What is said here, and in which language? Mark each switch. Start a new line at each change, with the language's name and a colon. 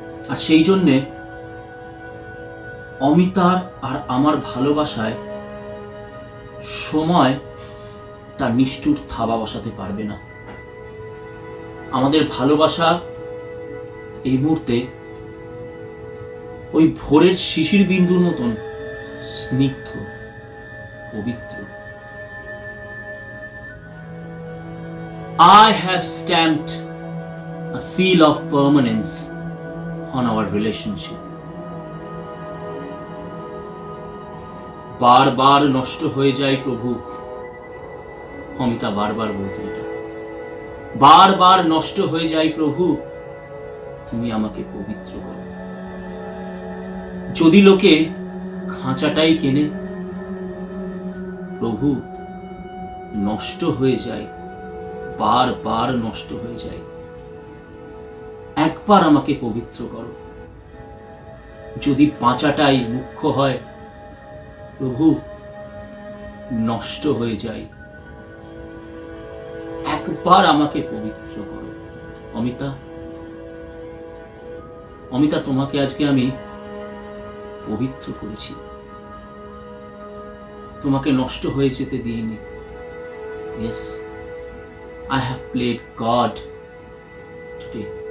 Bangla: আর সেই জন্যে অমিতার আর আমার ভালোবাসায় সময় তার নিষ্ঠুর থাবা বসাতে পারবে না। আমাদের ভালোবাসা এই মুহূর্তে ওই ভোরের শিশির বিন্দুর মতন স্নিগ্ধ, পবিত্র।
English: I have stamped a seal of permanence on our relationship.
Bangla: বারবার নষ্ট হয়ে যায় প্রভু, অমিতা বারবার বলতো এটা। বারবার নষ্ট হয়ে যায় প্রভু, তুমি আমাকে পবিত্র করো। যদি লোকে খাঁচাটাই কেনে, প্রভু নষ্ট হয়ে যায়, বারবার নষ্ট হয়ে যায়। একবার আমাকে পবিত্র করো। যদি বাঁচাটাই মুখ্য হয়, প্রভু নষ্ট হয়ে যায়, একবার আমাকে পবিত্র করো। অমিতা, অমিতা, তোমাকে আজকে আমি পবিত্র করেছি, তোমাকে নষ্ট হয়ে যেতে দিইনি।
English: Yes, I have played God today.